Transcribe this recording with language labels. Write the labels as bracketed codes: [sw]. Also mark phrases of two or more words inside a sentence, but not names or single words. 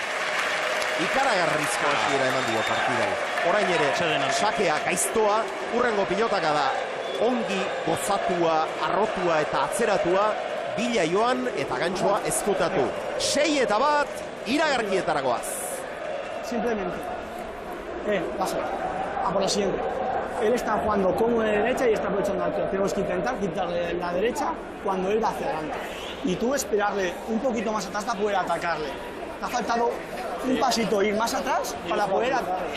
[eu] Ikaragarrizko hasiera eman dio partidai. Orain ere, sakeak Aiztoa, urrengo pilotaka da. Ongi, gozatua, arrotua eta atzeratua, bila joan eta gantxoa ezkutatu. 6-1, iragarkietaragoaz. [es] Simplemente, pasa, a por la siguiente. Él está jugando cómodo de derecha y está aprovechando alto. Tenemos que intentar quitarle la derecha cuando él va hacia adelante. Y tú esperarle un poquito más atrás para poder atacarle. Te ha faltado un pasito, ir más atrás para poder atacarle.